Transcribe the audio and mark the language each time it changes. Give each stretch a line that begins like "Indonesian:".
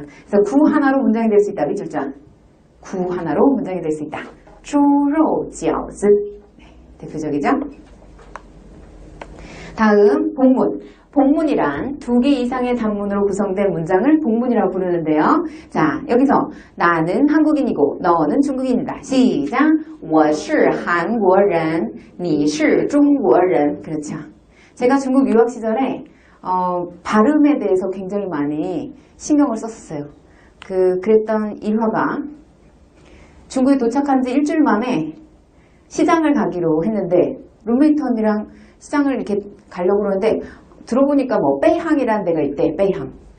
Korean: 그래서 구 하나로 문장이 될 수 있다. 밑줄자. 구 하나로 문장이 될 수 있다.
Chinese: 猪肉饺子.
Korean: 네, 대표적이죠? 다음 복문. 복문이란 두 개 이상의 단문으로 구성된 문장을 복문이라고 부르는데요. 자, 여기서 나는 한국인이고 너는 중국인이다. 시작!
Chinese: 我是韩国人,你是中国人.
Korean: 그렇죠. 제가 중국 유학 시절에 발음에 대해서 굉장히 많이 신경을 썼었어요. 그랬던 일화가 중국에 도착한 지 일주일 만에 시장을 가기로 했는데 룸메이트 언니랑 시장을 이렇게 가려고 그러는데 들어보니까 뭐 베이항이라는 데가 있대. 베이항.